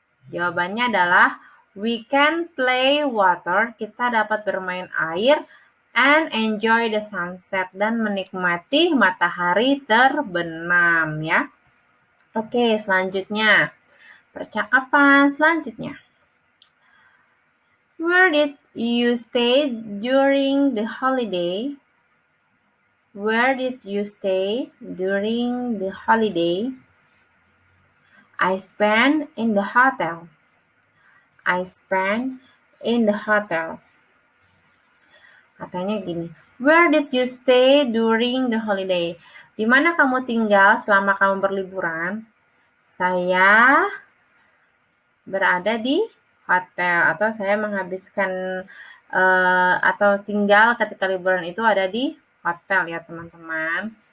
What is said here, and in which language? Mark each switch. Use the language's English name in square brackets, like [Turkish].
[Indonesian] Jawabannya adalah [English] we can play water, [Indonesian] kita dapat bermain air, [English] and enjoy the sunset, [Indonesian] dan menikmati matahari terbenam ya. Oke, selanjutnya. Percakapan selanjutnya. [English] Where did you stay during the holiday? Where did you stay during the holiday? I spent in the hotel. I spent in the hotel. [Indonesian] Katanya gini, [English] where did you stay during the holiday? [Indonesian] Di mana kamu tinggal selama kamu berliburan? Saya berada di hotel, atau saya menghabiskan atau tinggal ketika liburan itu ada di hotel ya teman-teman.